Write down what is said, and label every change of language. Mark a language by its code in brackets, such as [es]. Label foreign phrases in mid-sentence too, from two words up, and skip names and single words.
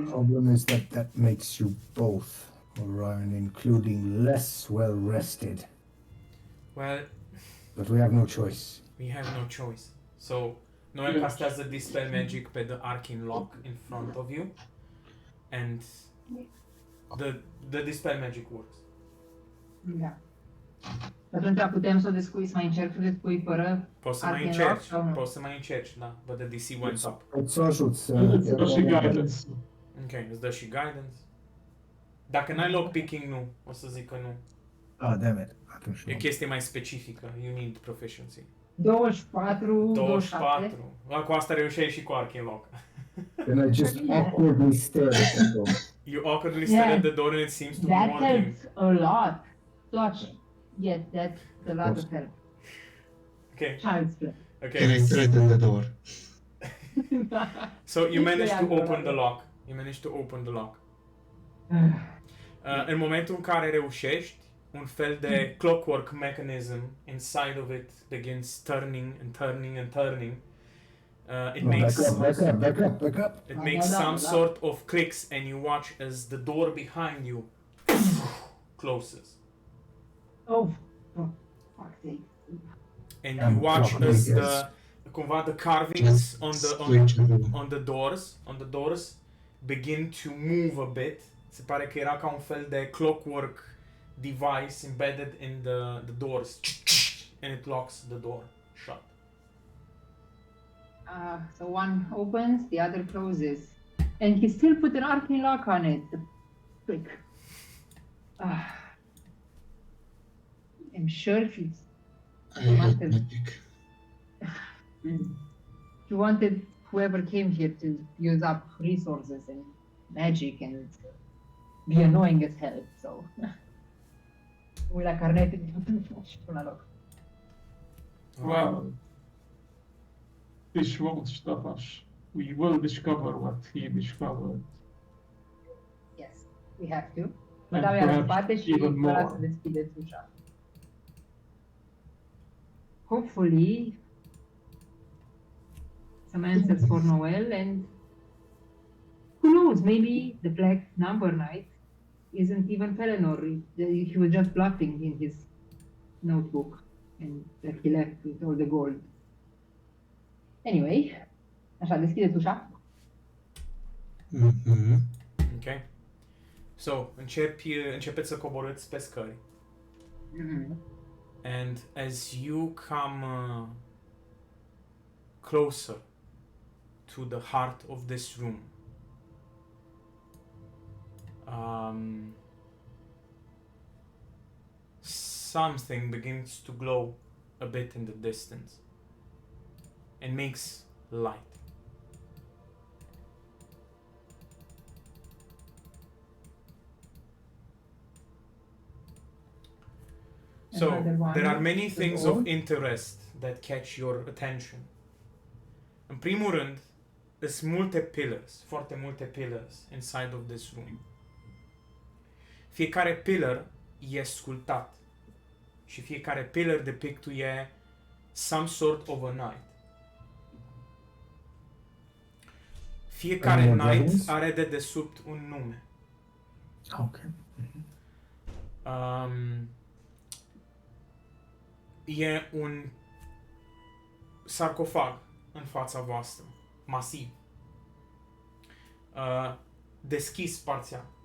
[en] The problem is that makes you both, Orion, including less well rested. Well, But we have no choice. we have no choice. So, Noel castează dispel magic pe the arcane lock in front of you, and the dispel magic works. [ro] Da. Atunci putem să o descui, să mai încerc să descui fără Poți să mai arcane încerci, lock sau nu? poți să mai încerci, da, [en] but the DC went up. [ro] Pot să ajut să... Îți dă și guidance. Ok, îți dă și guidance. Dacă n-ai lockpicking, nu. O să zic că nu. [en] Ah, damn it. Atunci [ro] E nu. chestie mai specifică. [en] You need proficiency. 24, 27. 24. [ro] La, cu asta reușeai și cu [en] arcane lock. Then I just awkwardly stare at the door. You awkwardly stare Yeah. at the door and it seems to be That working. helps a lot. Such. Yes, that's a lot of help. Okay, Child's play. Can I okay. threaten the door? So you managed to Yeah, open the lock. You managed to open the lock. [ro] În momentul în care reușești, un fel de [en] clockwork mechanism inside of it begins turning and turning and turning. It makes Back up. it makes some sort of clicks, and you watch as the door behind you closes, Oh, fuck's sake. and you watch as the carvings Just on switch the room. the doors begin to move a bit. [ro] Se pare că era ca un fel de [en] clockwork device embedded in the doors, and it locks the door shut. So one opens, the other closes. And he still put an arcane lock on it. The prick. I'm sure he's... I hate magic. He wanted whoever came here to use up resources and magic and be annoying as hell, so... [ro] Uite la carnete și până la loc. [en] Well, this won't stop us. We will discover what he discovered. Yes, we have to. Mă And [ro] dau iar în [en] perhaps [ro] spate și [en] even [ro] vă las [en] more. [ro] să deschideți ușa. [en] Hopefully, some answers for Noel, and who knows, maybe the Black Number Knight isn't even Pelennor. He was just bluffing in his notebook, and that he left with all the gold. Anyway, [ro] așa, deschideți ușa. Mhm. Ok. So, începeți să coborâți pe scări. [en] And as you come closer to the heart of this room, something begins to glow a bit in the distance and makes light. So, Another one there are many is things all. of interest that catch your attention. [ro] În primul rând, sunt multe pillars, foarte multe pillars [en] inside of this room. [ro] Fiecare pillar e sculptat și fiecare pillar depictuie [en] some sort of a knight. [ro] Fiecare [en] Any [ro] knight [en] dragons? [ro] are de desubt un nume. [en] Okay. [ro] E un sarcofag în fața voastră, masiv, deschis parțial.